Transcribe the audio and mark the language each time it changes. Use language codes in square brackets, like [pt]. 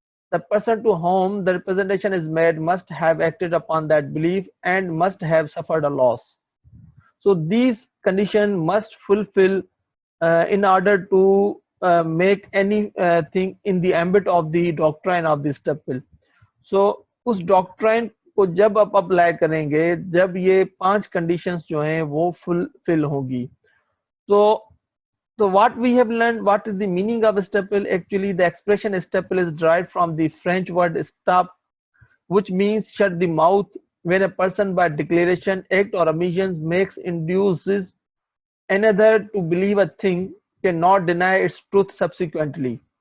[en] The person to whom the representation is made must have acted upon that belief and must have suffered a loss. So these conditions must fulfill in order to make any thing in the ambit of the doctrine of the stepple. [ur] So اس doctrine کو جب آپ apply کریں گے جب یہ 5 conditions جو ہیں وہ فل ہوگی. [en] So what we have learned, what is the meaning of stepple? Actually the expression stepple is derived from the French word stop, which means shut the mouth. When a person by declaration, act or omission makes induces another to believe a thing, cannot deny its truth subsequently.